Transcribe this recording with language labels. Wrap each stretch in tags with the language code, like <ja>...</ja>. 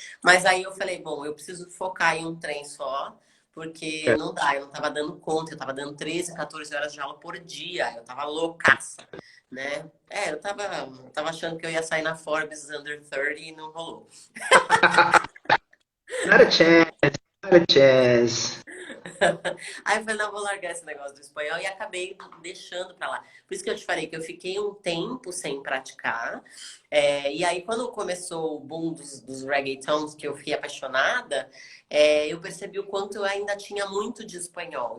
<pt>Mas aí eu falei, bom, eu preciso focar em um trem só, porque não dá, eu não tava dando conta, eu tava dando 13, 14 horas de aula por dia, eu tava loucaça, né? Eu tava achando que eu ia sair na Forbes Under 30 e não rolou.</pt> <en>not a chance, not a chance.</en> <pt>Aí eu falei, não, vou largar esse negócio do espanhol e acabei deixando pra lá. Por isso que eu te falei que eu fiquei um tempo sem praticar. E aí, quando começou o boom dos reggaetons, que eu fiquei apaixonada, eu percebi o quanto eu ainda tinha muito de espanhol.</pt>